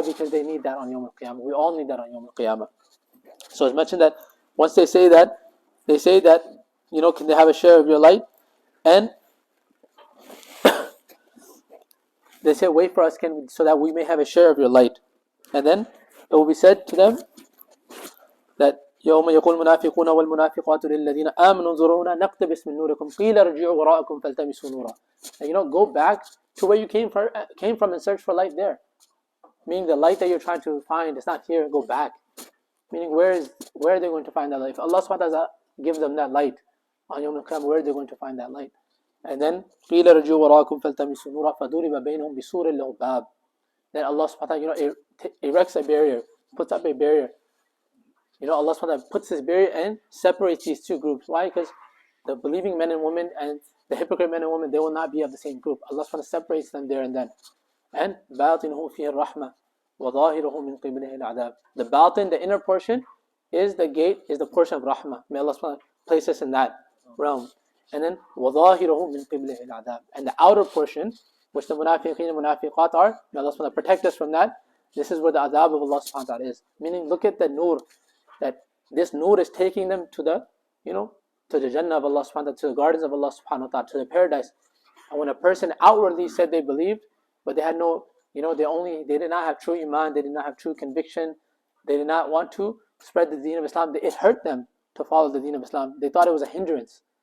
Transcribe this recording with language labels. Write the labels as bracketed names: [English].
[English] Because they need that on Yawm al-Qiyamah. We all need that on Yawm al-Qiyamah. So it's mentioned that once they say that, can they have a share of your light? And they say, wait for us, so that we may have a share of your light. And then it will be said to them that [Arabic] يوم يقول المنافقون والمنافقات للذين آمنوا انظرونا نقتبس من نوركم قيل ارجعوا وراءكم فالتمسوا نورا. [English] And go back to where you came from and search for light there. Meaning the light that you're trying to find is not here, go back. Meaning where are they going to find that light? If Allah subhanahu wa ta'ala gives them that light on Yawm al-Qiyamah, where are they going to find that light? And then [Arabic] قيل ارجعوا وراءكم فالتمسوا نورا فضرب بينهم بسور له باب. [English] Then Allah subhanahu wa ta'ala erects a barrier, puts up a barrier. Allah subhanahu wa ta'ala puts this barrier and separates these two groups. Why? Because the believing men and women and the hypocrite men and women, they will not be of the same group. Allah subhanahu wa ta'ala separates them there and then. And [Arabic] باطنه فيه الرحمة وظاهره من قبله العذاب. [English] The batin, the inner portion, is the gate, is the portion of rahmah. May Allah subhanahu wa ta'ala place us in that realm. And then [Arabic] وظاهره من قبله العذاب. [English] And the outer portion, which the munafiqeen and munafiqat are, may Allah subhanahu wa ta'ala protect us from that. This is where the adhab of Allah subhanahu wa ta'ala is. Meaning, look at the nur, that this nur is taking them to the, to the Jannah of Allah subhanahu wa ta'ala, to the gardens of Allah subhanahu wa ta'ala, to the paradise. And when a person outwardly said they believed, but they had no, they did not have true iman, they did not have true conviction, they did not want to spread the deen of Islam, it hurt them to follow the deen of Islam. They thought it was a hindrance.